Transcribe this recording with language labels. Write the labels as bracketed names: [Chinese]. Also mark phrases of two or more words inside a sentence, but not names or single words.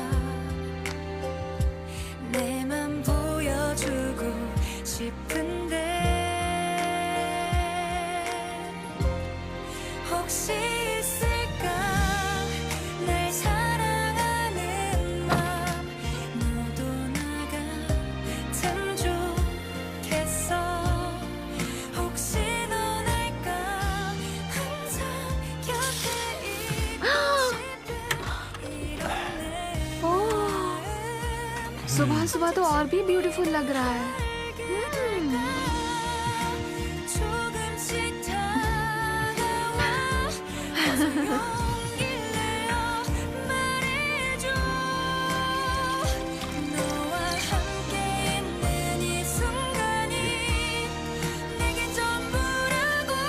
[Korean] 내 맘 보여주고 싶은데 혹시 있을까 날 사랑하는 맘. 너도 나 같으면 좋겠어. 혹시 넌 알까 항상 곁에 [Hindi] सुबह सुबह तो और भी ब्यूटीफुल लग रहा है। [Korean] 조금씩 다가와 어서 용기를 내 말해줘. 너와 함께 있는 이 순간이 내겐 전부라고.